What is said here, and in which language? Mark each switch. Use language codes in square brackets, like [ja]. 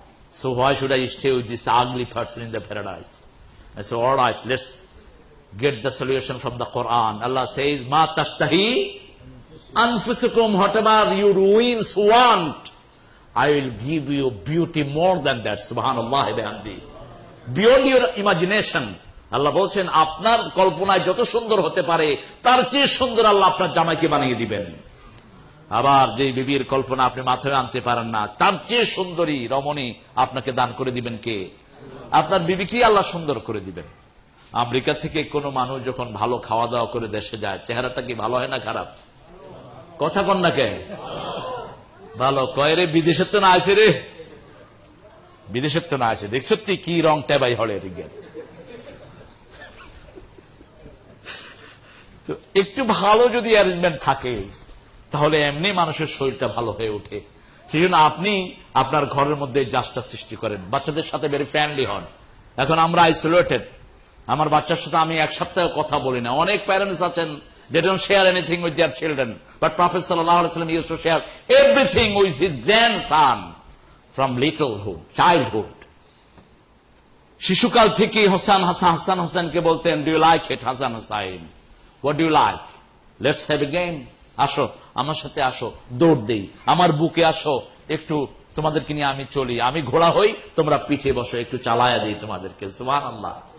[en] So why should I stay with this ugly person in the paradise? I said, all right, let's get the solution from the Quran. Allah says, [ar] Ma tashtahi anfusukum, [en] whatever your ruins want, I will give you beauty more than that. Subhanallah bihamdi. Beyond your imagination. [bn] আল্লাহ বলছেন আপনার কল্পনায় যত সুন্দর হতে পারে তার চেয়ে সুন্দর আল্লাহ আপনার জামাইকে বানিয়ে দিবেন। আবার যে বিবির কল্পনা আপনি মাথায় আনতে পারেন না তার চেয়ে সুন্দরী রমণী আপনাকে দান করে দিবেন কে? আপনার বিবিকেই আল্লাহ সুন্দর করে দিবেন। আমেরিকা থেকে কোনো মানুষ যখন ভালো খাওয়া দাওয়া করে দেশে যায়, চেহারাটা কি ভালো হয় না খারাপ? কথা কন না কে? ভালো কয় রে, বিদেশের তো না আছে রে, বিদেশের তো না আছে, দেখছ কি রং টেবাই হলে রিগের। তো একটু ভালো যদি অ্যারেঞ্জমেন্ট থাকে তাহলে এমনি মানুষের শরীরটা ভালো হয়ে ওঠে। সেই জন্য আপনি আপনার ঘরের মধ্যে জাস্টটা সৃষ্টি করেন, বাচ্চাদের সাথে ভেরি ফ্রেন্ডলি হন। এখন আমরা আইসোলেটেড, আমার বাচ্চার সাথে আমি এক সপ্তাহ কথা বলি না। অনেক প্যারেন্টস আছেন [en] they don't share anything with their children, but Prophet sallallahu alaihi wasallam used to share everything with his grandson from littlehood, childhood. [bn] শিশুকাল থেকে হাসান হোসেনকে বলতেন, [en] do you like it Hasan Hossain? What do you like? Let's have a game. [bn] আসো আমার সাথে, আসো দৌড় দেই, আমার বুকে আসো, একটু তোমাদেরকে নিয়ে আমি চলি, আমি ঘোড়া হই, তোমরা পিঠে বসো, একটু চালায়া দিই তোমাদেরকে। সুবহানাল্লাহ।